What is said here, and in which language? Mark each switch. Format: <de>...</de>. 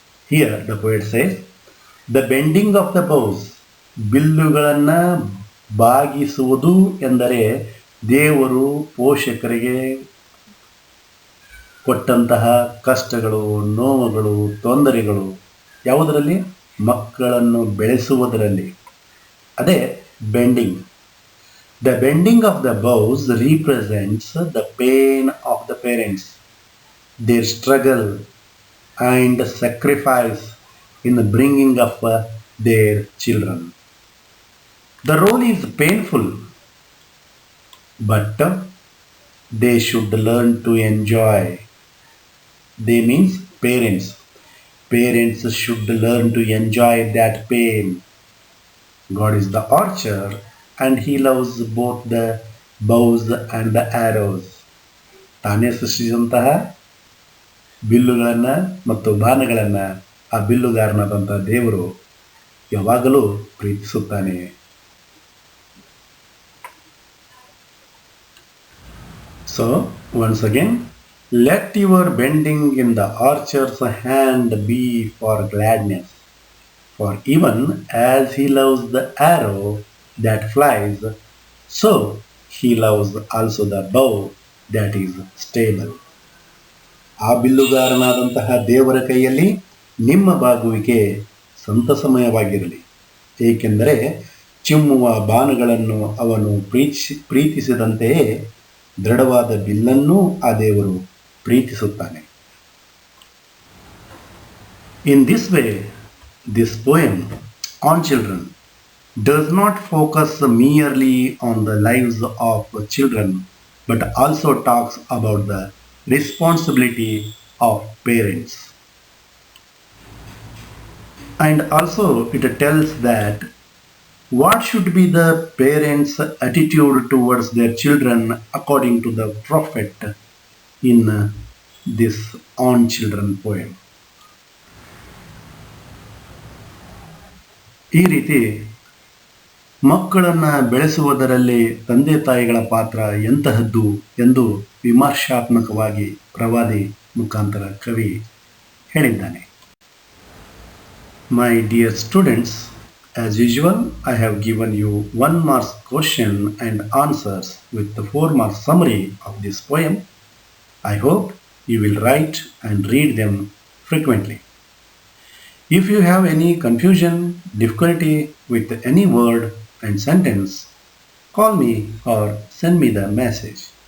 <en>Here the poet says, the bending of the bows,</en> <kn>ಬಿಲ್ಲುಗಳನ್ನು ಬಾಗಿಸುವುದು ಎಂದರೆ ದೇವರು ಪೋಷಕರಿಗೆ ಕೊಟ್ಟಂತಹ ಕಷ್ಟಗಳು, ನೋವುಗಳು, ತೊಂದರೆಗಳು ಯಾವುದರಲ್ಲಿ? ಮಕ್ಕಳನ್ನು ಬೆಳೆಸುವುದರಲ್ಲಿ. ಅದೇ bending.</kn> <en>The bending of the bows represents the pain of the parents, their struggle and sacrifice in bringing up their children. The role is painful, but they should learn to enjoy. They means parents. Parents should learn to enjoy that pain. God is the archer and he loves both the bows and the arrows.</en> <kn>ತಾನೇ ಸೃಷ್ಟಿಸಿದಂತಹ ಬಿಲ್ಲುಗಳನ್ನು ಮತ್ತು ಬಾಣಗಳನ್ನು ಆ ಬಿಲ್ಲುಗಾರನಾದಂಥ ದೇವರು ಯಾವಾಗಲೂ ಪ್ರೀತಿಸುತ್ತಾನೆ.</kn> <en>So once again, let your bending in the archer's hand be for gladness, for even as he loves the arrow that flies, so he loves also the bow that is stable.</en> <kn>ಆ ಬಿಲ್ಲುಗಾರನಾದಂತಹ ದೇವರ ಕೈಯಲ್ಲಿ ನಿಮ್ಮ ಬಾಗುವಿಕೆ ಸಂತಸಮಯವಾಗಿರಲಿ, ಏಕೆಂದರೆ ಚಿಮ್ಮುವ ಬಾಣಗಳನ್ನು ಅವನು ಪ್ರೀತಿಸಿದಂತೆಯೇ ದೃಢವಾದ ಬಿಲ್ಲನ್ನೂ ಆ ದೇವರು ಪ್ರೀತಿಸುತ್ತಾನೆ.</kn> <en>In this way, this poem on children does not focus merely on the lives of children, but also talks about the responsibility of parents. And also it tells that what should be the parents' attitude towards their children according to the prophet in this On Children poem.</en> <kn>ಈ ರೀತಿ ಮಕ್ಕಳನ್ನು ಬೆಳೆಸುವುದರಲ್ಲಿ ತಂದೆ ತಾಯಿಗಳ ಪಾತ್ರ ಎಂತಹದ್ದು ಎಂದು ವಿಮರ್ಶಾತ್ಮಕವಾಗಿ ಪ್ರವಾದಿ ಮುಖಾಂತರ ಕವಿ ಹೇಳಿದ್ದಾನೆ.</kn> <en>My dear students, as usual, I have given you 1 mark question and answers with the 4 mark summary of this poem. I hope you will write and read them frequently. If you have any confusion, difficulty with any word and sentence, call me or send me the message.</en>